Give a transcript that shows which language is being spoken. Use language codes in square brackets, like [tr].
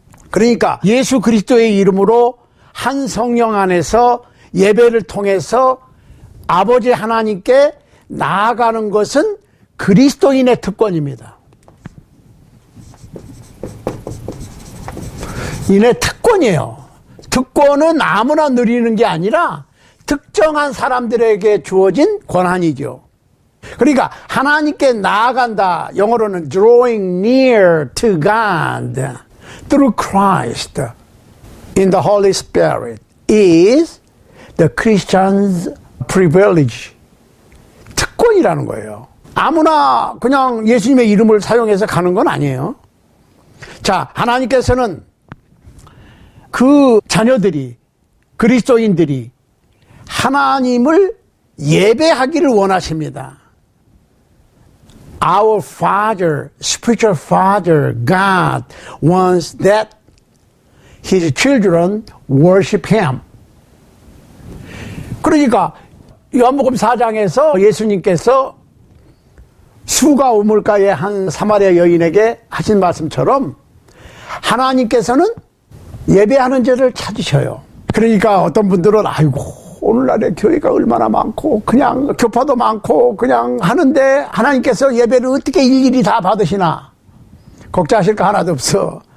[ko] 그러니까 예수 그리스도의 이름으로 한 성령 안에서 예배를 통해서 아버지 하나님께 나아가는 것은 그리스도인의 특권입니다. 인의 특권이에요. 특권은 아무나 누리는 게 아니라 특정한 사람들에게 주어진 권한이죠. 그러니까 하나님께 나아간다. 영어로는 [en] drawing near to God through Christ in the Holy Spirit is the Christian's privilege. [ko] 특권이라는 거예요. 아무나 그냥 예수님의 이름을 사용해서 가는 건 아니에요. 자, 하나님께서는 그 자녀들이, 그리스도인들이 하나님을 예배하기를 원하십니다. [en] Our Father, spiritual Father, God wants that His children worship Him. [ko] 그러니까 요한복음 4장에서 예수님께서 수가 우물가의 한 사마리아 여인에게 하신 말씀처럼 하나님께서는 예배하는 자를 찾으셔요. 그러니까 어떤 분들은 아이고 오늘날의 교회가 얼마나 많고 그냥 교파도 많고 그냥 하는데 하나님께서 예배를 어떻게 일일이 다 받으시나 걱정하실 거 하나도 없어.